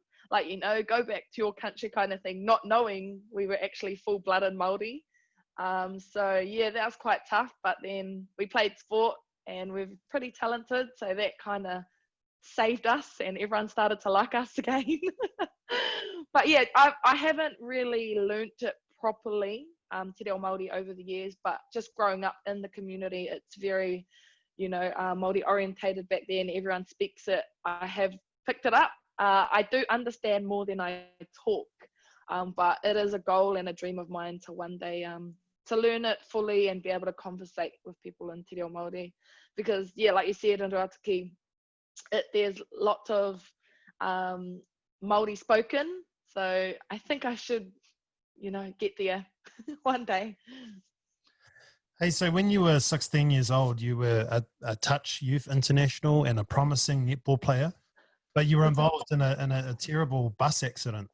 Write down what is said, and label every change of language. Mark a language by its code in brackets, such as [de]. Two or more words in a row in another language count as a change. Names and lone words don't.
[en] Like, you know, go back to your country kind of thing, not knowing we were actually full-blooded Māori. So yeah, that was quite tough. But then we played sport and we're pretty talented. So that kind of saved us, and everyone started to like us again. But yeah, I haven't really learnt it properly, te reo Māori, over the years, but just growing up in the community, it's very, you know, Māori orientated back then. Everyone speaks it. I have picked it up. I do understand more than I talk, but it is a goal and a dream of mine to one day to learn it fully and be able to conversate with people in te reo Māori. Because yeah, like you said, in Rūātoki, there's lots of Māori spoken, so I think I should, you know, get there one day. Hey, so when you were 16 years old, you were a touch youth international and a promising netball player, but you were involved in a terrible bus accident.